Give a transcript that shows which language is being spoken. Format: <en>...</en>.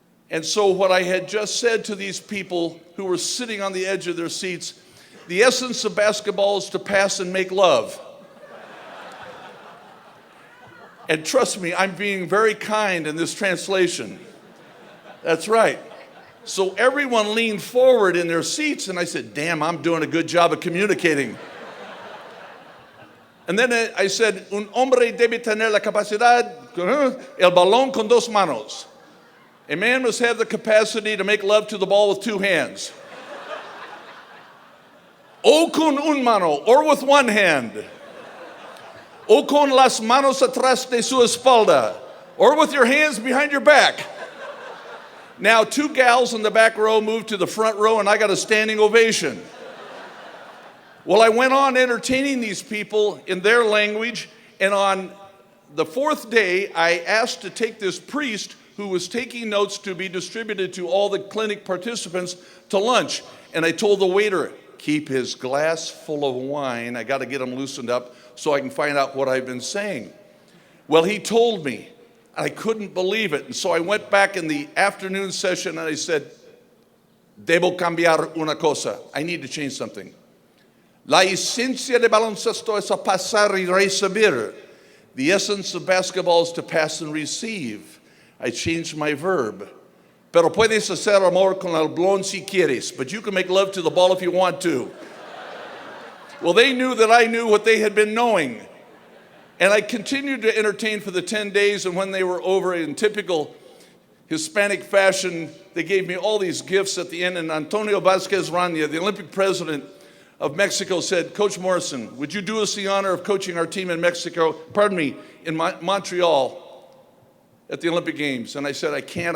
<en>And so what I had just said to these people who were sitting on the edge of their seats, the essence of basketball is to pass and make love. And trust me, I'm being very kind in this translation. That's right. So everyone leaned forward in their seats, and I said, damn, I'm doing a good job of communicating. And then I said,</en> <es>un hombre debe tener la capacidad, el balón con dos manos.</es> <en>A man must have the capacity to make love to the ball with two hands.</en> <es>O con un mano,</es> <en>or with one hand.</en> <es>O con las manos atrás de su espalda,</es> <en>or with your hands behind your back. Now, two gals in the back row moved to the front row, and I got a standing ovation. Well, I went on entertaining these people in their language, and on the fourth day, I asked to take this priest who was taking notes to be distributed to all the clinic participants to lunch. And I told the waiter, keep his glass full of wine. I got to get him loosened up so I can find out what I've been saying. Well, he told me. I couldn't believe it. And so I went back in the afternoon session and I said,</en> <es>debo cambiar una cosa.</es> <en>I need to change something.</en> <es>La esencia de baloncesto es a pasar y recibir.</es> <en>The essence of basketball is to pass and receive. I changed my verb.</en> <es>Pero puedes hacer amor con el balón si quieres,</es> <en>but you can make love to the ball if you want to. Well, they knew that I knew what they had been knowing. And I continued to entertain for the 10 days, and when they were over, in typical Hispanic fashion, they gave me all these gifts at the end, and Antonio Vázquez Raña, the Olympic president of Mexico, said, Coach Morrison, would you do us the honor of coaching our team in in Montreal at the Olympic Games? And I said, I can't.</en>